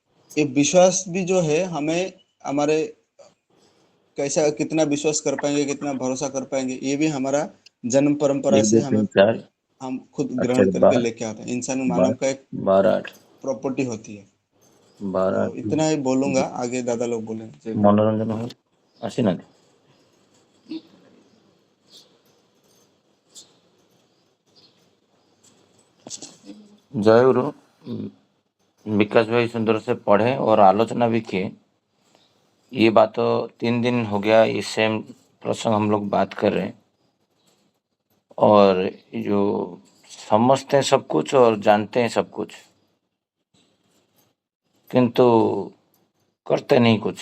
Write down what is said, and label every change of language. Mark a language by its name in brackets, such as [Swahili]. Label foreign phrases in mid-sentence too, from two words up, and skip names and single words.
[Hindi] ये विश्वास भी जो है हमें हमारे कैसा कितना विश्वास कर पाएंगे, कितना भरोसा कर पाएंगे, ये भी हमारा जन्म परंपरा एक से दो हमें तीन चार। हम खुद अच्छा ग्रहण करके 12, लेके आते हैं। इंसान मानव 12, का एक 12, 8, प्रॉपर्टी होती है। 12, तो 8। इतना ही बोलूंगा, आगे दादा लोग बोले जय गुरु। [Odia] ମନୋରଞ୍ଜନ ଭାଇ ଆସିନାହାନ୍ତି? [Hindi] जय गुरु। विकास भाई सुंदर से पढ़े और आलोचना भी किए। ये बात तो 3 दिन हो गया ये सेम प्रसंग हम लोग बात कर रहे हैं, और जो समझते हैं सब कुछ और जानते हैं सब कुछ, किंतु करते नहीं कुछ।